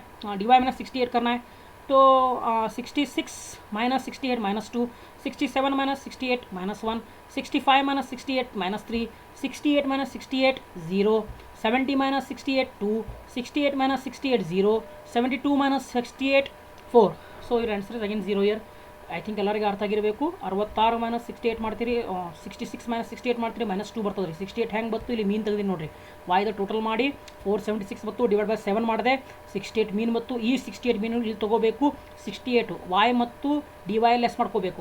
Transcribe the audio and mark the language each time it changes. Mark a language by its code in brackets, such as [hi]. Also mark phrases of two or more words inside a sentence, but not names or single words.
[en] d y minus 68 [hi] करना है. [en] तो 66 minus 68 minus 2, 67 minus 68 minus 1, 65 minus 68 minus 3, 68 minus 68 0, 70 minus 68 2, 68 minus 68 0, 72 minus 68 4. so ಇವ್ರ answer is again 0 here. I think [kn] ಎಲ್ಲರಿಗೆ ಅರ್ಥ ಆಗಿರಬೇಕು. 66 ಮೈನಸ್ 68 ಮಾಡ್ತೀರಿ, 66 ಮೈನಸ್ 68 ಮಾಡ್ತೀರಿ, -2 ಬರ್ತದೆ ರೀ. 68 ಹೆಂಗೆ ಬತ್ತು, ಇಲ್ಲಿ ಮೀನ್ ತೆಗೆದು ನೋಡಿರಿ. ವಾಯ್ದ ಟೋಟಲ್ ಮಾಡಿ 476 ಬತ್ತು, [en] divide by [kn] 7 ಮಾಡಿದೆ, 68 ಮೀನ್ ಬತ್ತು. ಈ 68 ಮೀನು ಇಲ್ಲಿ ತೊಗೋಬೇಕು. 68 ವಾಯ್ ಮತ್ತು [en] d y less [kn] ಮಾಡ್ಕೋಬೇಕು.